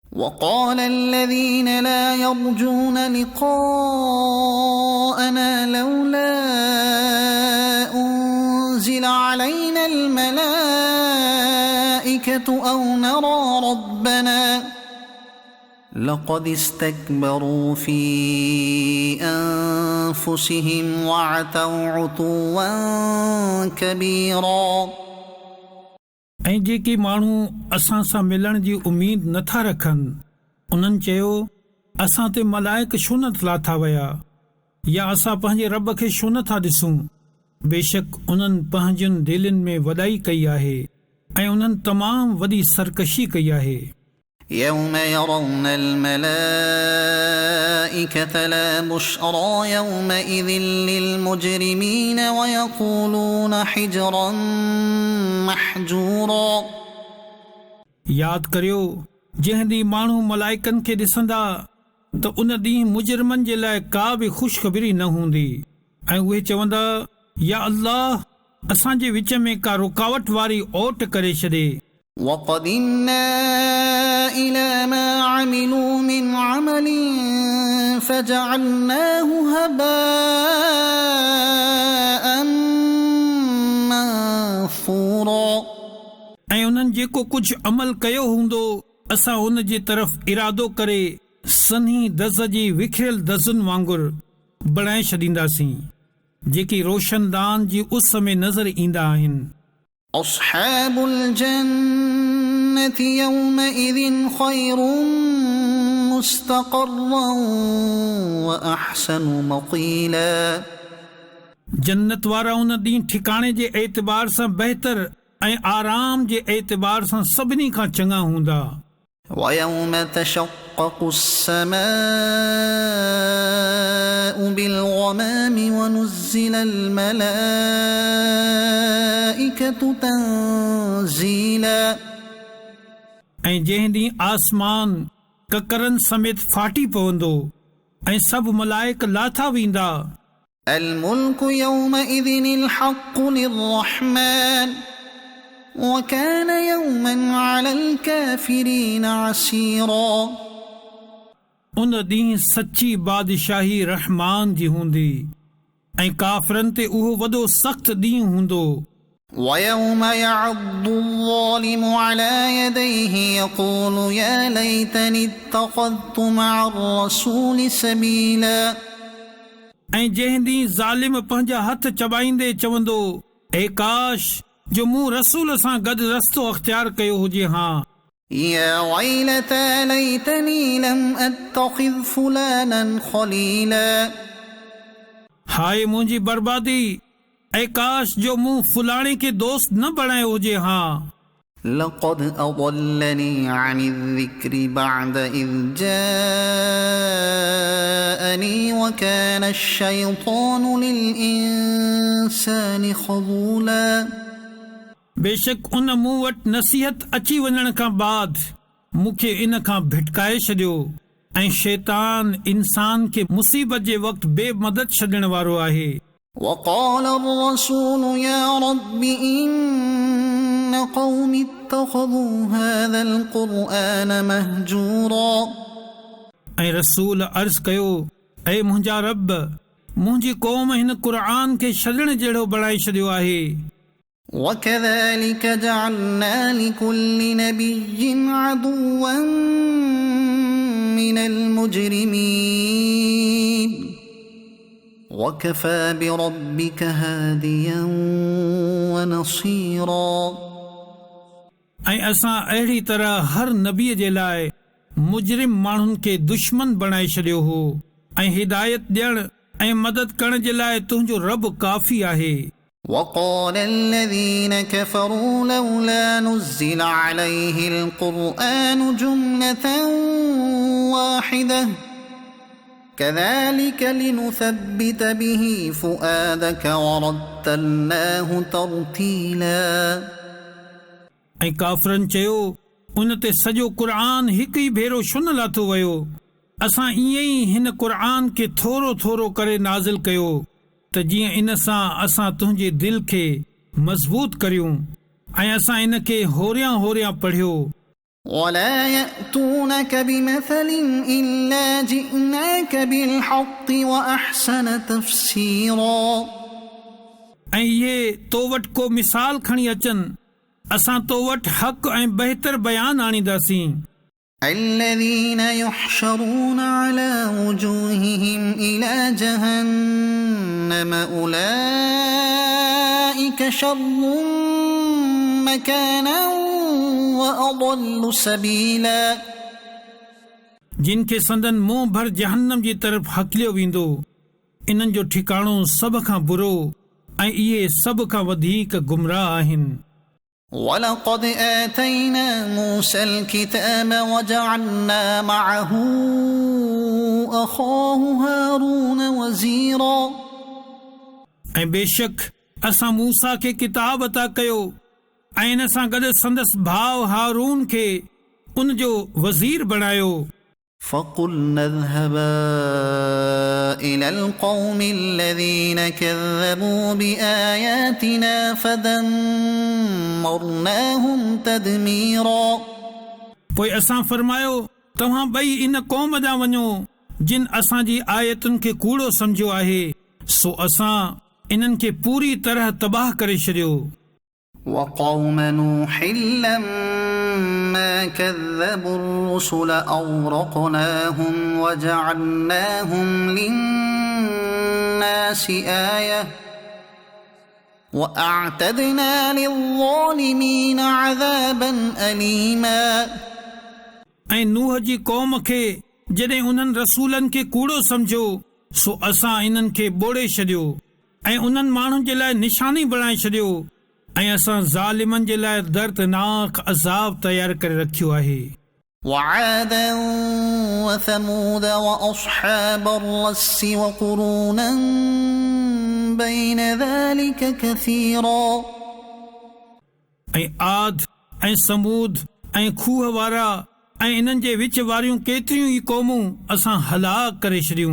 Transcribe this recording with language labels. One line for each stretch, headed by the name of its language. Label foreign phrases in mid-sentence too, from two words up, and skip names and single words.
Arabic: وقال الذين لا يرجون لقاءنا لولا أنزل علينا الملائكة أو نرى ربنا لقد استكبروا في أنفسهم وعتوا عتوا كبيرا.
Sindhi: ऐं जेके माण्हू असां सां मिलण जी उम्मीद नथा रखनि उन्हनि चयो असां ते मलाइक छो न लाथा विया या असां पंहिंजे रब खे छो नथा ॾिसूं. बेशक उन्हनि पंहिंजनि दिलनि में वॾाई कई आहे ऐं उन्हनि तमामु वॾी सरकशी कई आहे.
Arabic: يوم يرون الملائكة لا بشرى يومئذ للمجرمين ويقولون حجرا محجورا.
Sindhi: यादि करियो जंहिं ॾींहुं माण्हू मलाइकनि खे ॾिसंदा त उन ॾींहुं मुजरिमनि जे लाइ का बि ख़ुशख़बरी न हूंदी ऐं उहे चवंदा या अल्लाह असांजे विच में का रुकावट वारी ओट करे छॾे.
Arabic: وقدمنا إلى ما عملوا من عمل فجعلناه هباء منثورا.
Sindhi: ऐं उन्हनि जेको कुझु अमल कयो हूंदो असां उन जे तरफ़ इरादो करे सन्ही दज़ जी विखिरियल दज़ुनि वांगुरु बणाए छॾींदासीं जेकी रोशनदान जी उस में नज़र ईंदा आहिनि.
Arabic: أصحاب الجنة يومئذ خير مستقرا وأحسن مقيلا.
Sindhi: जन्नत वारा उन ॾींहुं ठिकाणे जे एतबार सां बहितर ऐं आराम जे एतबार सां सभिनी खां चङा हूंदा.
Arabic: ويوم تشقق السماء بالغمام ونزل الملائكة تنزيلا.
Sindhi: ऐं जंहिं ॾींहुं आसमान ककरनि समेत फाटी पवंदो ऐं सभु मलाइक लाथा वेंदा.
Arabic: الملك يومئذ الحق للرحمن وكان يوما على الكافرين عسيرا.
Sindhi: उन ॾींहुं सची बादशाही रहमान जी हूंदी ऐं काफ़रनि ते उहो वॾो सख़्त ॾींहुं हूंदो.
Arabic: ويوم يعض الظالم على يديه يقول يا ليتني اتخذت مع الرسول سبيلا.
Sindhi: ऐं जंहिं ॾींहुं ज़ालिम पंहिंजा हथ चबाईंदे चवंदो ए काश जो मूं रसूल सां गॾु रस्तो अख़्तियार कयो हुजे. हा
Arabic: يا ويلتى ليتني لم أتخذ فلانا خليلا.
Sindhi: हाय मुंहिंजी बर्बादी ऐं काश जो मूं फुलाणे खे दोस्त न बणायो हुजे. हा
Arabic: لقد أضلني عن الذكر بعد إذ جاءني وكان الشيطان للإنسان خذولا.
Sindhi: बेशक उन मूं वटि नसीहत अची वञण खां बाद मूंखे इन खां भिटकाए छॾियो ऐं शैतान इंसान खे मुसीबत जे वक़्तु बेमदद छॾण वारो आहे.
Arabic: وقال الرسول يا رب إن قوم اتخذوا هذا القرآن مهجورا.
Sindhi: ऐं रसूल अर्ज़ कयो ऐं मुंहिंजा रब मुंहिंजी क़ौम हिन क़ुर खे छॾण जहिड़ो बणाए छॾियो आहे.
Arabic: وكذلك جعلنا لكل نبي عدوا من المجرمين وكفى بربك هاديا ونصيرا.
Sindhi: ऐं असां अहिड़ी तरह हर नबीअ जे लाइ मुजरिम माण्हुनि खे दुश्मन बणाए छॾियो हो ऐं हिदायत ॾियण ऐं मदद करण जे लाइ तुंहिंजो रब काफ़ी आहे.
Arabic: وقال الذين كفروا لولا نزل عليه القرآن جملة واحدة كذلك لنثبت به فؤادك ورتلناه ترتيلا.
Sindhi: ऐं काफ़रनि चयो उन ते सॼो क़ुर हिकु ई भेरो छो न लाथो वियो. असां ईअं ई हिन क़ुर खे थोरो थोरो करे नाज़िल कयो त जीअं इन सां असां तुंहिंजे दिल खे मज़बूत करियूं ऐं असां इन खे होरियां होरियां पढ़ियो
Arabic: ولا يأتونك بمثل إلا جئناك بالحق وأحسن تفسيرا
Sindhi: ऐं इहे तो वटि को मिसाल खणी अचनि असां तो वटि हक़ ऐं बहितर बयान आणींदासीं
Arabic: الذين يحشرون على وجوههم إلى جهنم أولئك شر مكانا وأضل سبيلا
Sindhi: जिन खे संदन मुंहुं भर जहन्नम जी तरफ़ हकलियो वेंदो इन्हनि जो ठिकाणो सभ खां बुरो ऐं इहे सभ खां वधीक गुमराह आहिनि
Arabic: ولقد آتينا موسى الكتاب وجعلنا معه أخاه هارون وزيرا
Sindhi: ऐं बेशक असां मूसा खे किताब अता कयो ऐं इन सां गॾु संदसि भाउ हारून खे उन जो वज़ीर बणायो
Arabic: فقلنا اذهبا إلى القوم الذين كذبوا بآياتنا فدمرناهم تدميرا
Sindhi: पोइ असां फरमायो तव्हां ॿई इन क़ौम ॾांहुं वञो जिन असांजी आयतुनि खे कूड़ो सम्झियो आहे सो असां इन्हनि खे पूरी तरह तबाह करे छॾियो
Arabic: وقوم نوح لما كذبوا الرسل أغرقناهم وجعلناهم للناس آية وأعتدنا للظالمين عذابا أليما
Sindhi: ऐं नूह जी क़ौम खे जॾहिं उन्हनि रसूलनि खे कूड़ो सम्झो सो असां इन्हनि खे ॿोड़े छॾियो ऐं उन्हनि माण्हुनि जे लाइ निशानी बणाए छॾियो ऐं असां ज़ालिमनि जे लाइ दर्दनाक अज़ाब तयार करे रखियो आहे
Arabic: وعادا وثمود وأصحاب الرس وقرونا بين ذلك كثيرا
Sindhi: ऐं आद ऐं समूद ऐं खूह वारा ऐं इन्हनि जे विच वारियूं केतिरियूं ई क़ौमूं असां हलाक करे छॾियूं